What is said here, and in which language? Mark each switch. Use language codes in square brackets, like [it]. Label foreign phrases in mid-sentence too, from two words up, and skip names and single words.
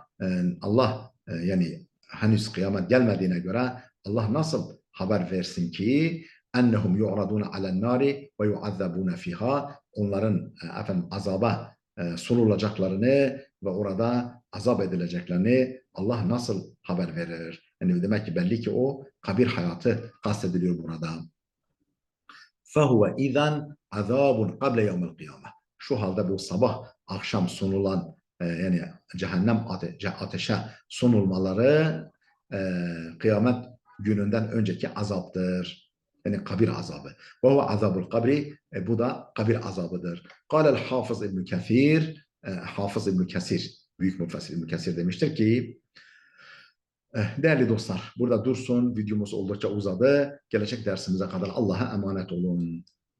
[tr] Allah yani henüz kıyamet gelmediğine göre Allah nasıl haber versin ki [ar] أنهم يعرضون على النار ويعذبون فيها, [tr] onların azaba sunulacaklarını ve orada azap edileceklerini Allah nasıl haber verir? Yani demek ki belli ki o kabir hayatı kastediliyor burada. [ar] فَهُوَ اِذَنْ عَذَابٌ قَبْلَ يَوْمِ الْقِيَامَةِ. [tr] Şu halde bu sabah akşam sunulan yani cehennem ateşe sunulmaları kıyamet gününden önceki azaptır. Yani kabir azabı. [ar] وَهُوَ عَذَابُ الْقَبْرِ. [tr] Bu da kabir azabıdır. [ar] قال الحافظ [tr] İbn Kesir, Hafız İbn Kesir, büyük müfessir İbn Kesir demiştir ki, değerli dostlar, burada dursun. Videomuz oldukça uzadı. Gelecek dersimize kadar Allah'a emanet olun.